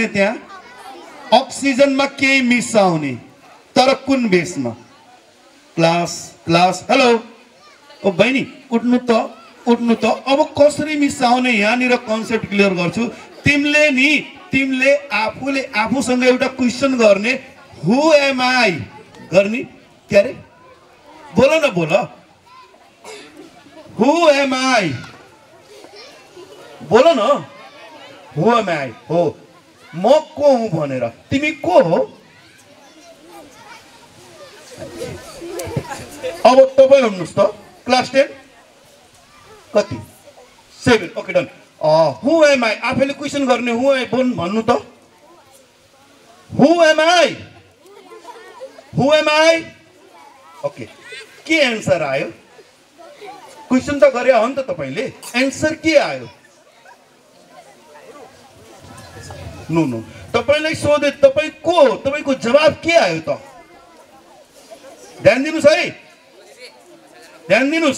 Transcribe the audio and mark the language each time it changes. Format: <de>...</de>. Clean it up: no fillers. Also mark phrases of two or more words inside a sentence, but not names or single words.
<ne>त्यहाँ अक्सिजनमा केही मिसाउने, तर कुन बेसमा? क्लास। हेलो ओ बहिनी, उठ्नु त। अब कसरी मिसाउने यहाँनिर</ne> <en>concept clear</en> <ne>गर्छु। तिमीले आफूसँग एउटा क्वेसन गर्ने,</ne> <en>Who am I</en> <ne>गर्ने। के अरे? बोल न, बोल।</ne> <en>Who am I?</en> <ne>बोल न,</ne> <en>Who am I?</en> <ne>हो, म को हुँ भनेर। तिमी को हो? अब तपाईँ भन्नुहोस् त, क्लास 10 कति?</ne> <en>7। Okay done. Who am I?</en> <ne>आफैले क्वेसन गर्ने,</ne> <en>Who am</en> <ne>बोल भन्नु त।</ne> <en>Who am I? Who am I?</en> <ne>ओके, के एन्सर आयो? क्वेसन त गरे हो नि त तपाईले, एन्सर के आयो? नो, तपाईलाई सोधे तपाई को हो, तपाईको जवाब के आयो त? ध्यान दिनुस् है, ध्यान दिनुस्।</ne>